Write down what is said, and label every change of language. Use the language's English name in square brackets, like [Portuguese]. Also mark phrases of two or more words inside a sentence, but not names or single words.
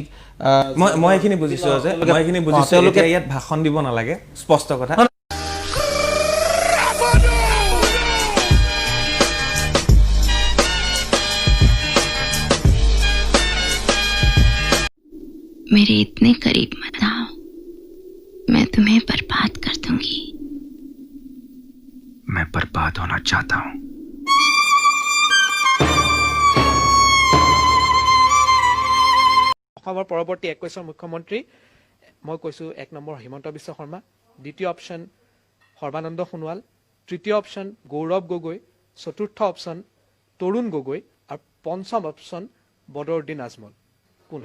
[Assamese] মই এইখিনি বুজিছো যে মই এইখিনি বুজিছো তেওঁলোকে ইয়াত ভাষণ দিব নালাগে স্পষ্ট কথা [Hindi] मेरे इतने करीब मत आओ मैं तुम्हें बर्बाद कर दूंगी मैं बर्बाद होना चाहता हूँ [Assamese] অসমৰ পৰৱৰ্তী 21ৰ মুখ্যমন্ত্ৰী মই কৈছো 1 নম্বৰ হিমন্ত বিশ্ব শৰ্মা দ্বিতীয় অপশন সৰ্বানন্দ সোণোৱাল তৃতীয় অপশন গৌৰৱ গগৈ চতুৰ্থ অপশন তৰুণ গগৈ আৰু পঞ্চম অপশন বদৰুদ্দিন আজমল কোন